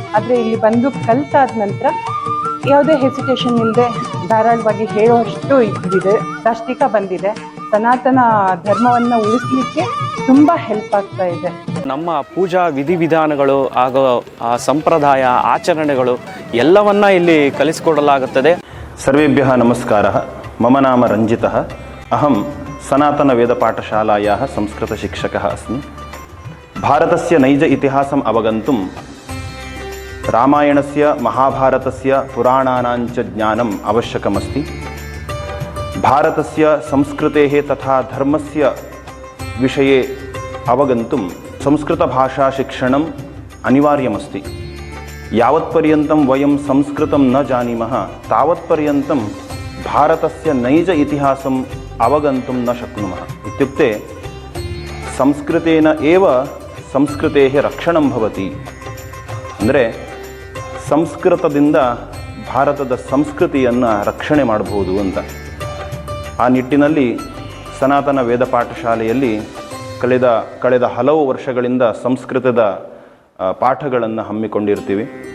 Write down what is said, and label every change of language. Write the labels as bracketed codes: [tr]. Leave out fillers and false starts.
[kn] ಆದರೆ ಇಲ್ಲಿ ಬಂದು ಕಲ್ತಾದ ನಂತರ ಯಾವುದೇ ಹೆಸಿಟೇಷನ್ ಇಲ್ಲದೆ ಧಾರಾಳವಾಗಿ ಹೇಳುವಷ್ಟು ಇದಿದೆ, ದಾಷ್ಟಿಕ ಬಂದಿದೆ. ಸನಾತನ ಧರ್ಮವನ್ನು ಉಳಿಸ್ಲಿಕ್ಕೆ ತುಂಬ ಹೆಲ್ಪ್ ಆಗ್ತಾ ಇದೆ. ನಮ್ಮ ಪೂಜಾ ವಿಧಿವಿಧಾನಗಳು ಹಾಗೂ ಆ ಸಂಪ್ರದಾಯ ಆಚರಣೆಗಳು ಎಲ್ಲವನ್ನ ಇಲ್ಲಿ ಕಲಿಸಿಕೊಡಲಾಗುತ್ತದೆ. [sa] ಸರ್ವೇಭ್ಯಃ ನಮಸ್ಕಾರಃ. ಮಮ ನಾಮ ರಂಜಿತಃ. ಅಹಂ ಸನಾತನ ವೇದಪಾಠಶಾಲಾಯಾः ಸಂಸ್ಕೃತಶಿಕ್ಷಕः अस्मि. भारतस्य नैज इतिहासम् अवगन्तुं रामायणस्य महाभारतस्य पुराणानाञ्च ज्ञानम् आवश्यकमस्ति. भारतस्य संस्कृतेः तथा धर्मस्य विषये अवगन्तुं संस्कृतभाषाशिक्षणम् अनिवार्यमस्ति. यावत्पर्यन्तं वयं संस्कृतं न जानीमः तावत्पर्यन्तं भारतस्य नैज इतिहासम् अवगन्तुं न शक्नुमः. इत्युक्ते संस्कृतेन एव संस्कृतेः रक्षणं भवति. [kn] ಅಂದರೆ ಸಂಸ್ಕೃತದಿಂದ ಭಾರತದ ಸಂಸ್ಕೃತಿಯನ್ನು ರಕ್ಷಣೆ ಮಾಡಬಹುದು ಅಂತ. ಆ ನಿಟ್ಟಿನಲ್ಲಿ ಸನಾತನ ವೇದ ಪಾಠಶಾಲೆಯಲ್ಲಿ ಕಳೆದ ಹಲವು ವರ್ಷಗಳಿಂದ ಸಂಸ್ಕೃತದ ಪಾಠಗಳನ್ನು ಹಮ್ಮಿಕೊಂಡಿರ್ತೀವಿ.